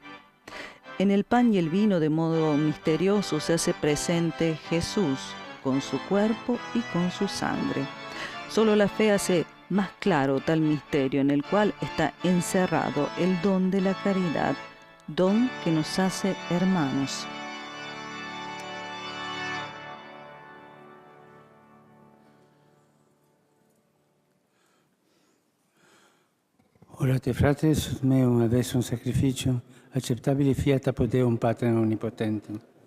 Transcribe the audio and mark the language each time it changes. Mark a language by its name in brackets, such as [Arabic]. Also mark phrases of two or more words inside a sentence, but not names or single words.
[Spanish] En el pan y el vino, de modo misterioso, se hace presente Jesús con su cuerpo y con su sangre. Solo la fe hace más claro tal misterio en el cual está encerrado el don de la caridad, don que nos hace hermanos. [Latin] Orate, fratres, ut meum aves un sacrificium acceptabile fiat apud Deum Patrem omnipotentem.